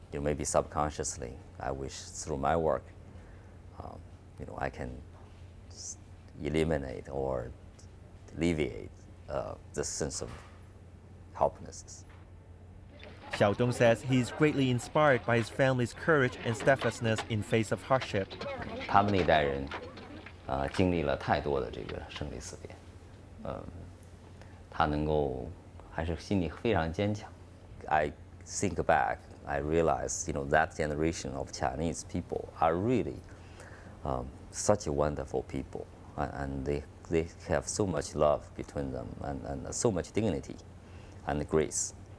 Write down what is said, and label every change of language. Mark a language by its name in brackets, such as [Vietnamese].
[English] Maybe subconsciously, I wish through my work, I can eliminate or alleviate this sense of helplessness. Xiaodong says he is greatly inspired by his family's courage and steadfastness in face of hardship. [Chinese] 他们那代人经历了太多的这个生离死别，他能够还是心里非常坚强。 [English] I think back, I realize, that generation of Chinese people are really such a wonderful people, and they have so much love between them and so much dignity and grace.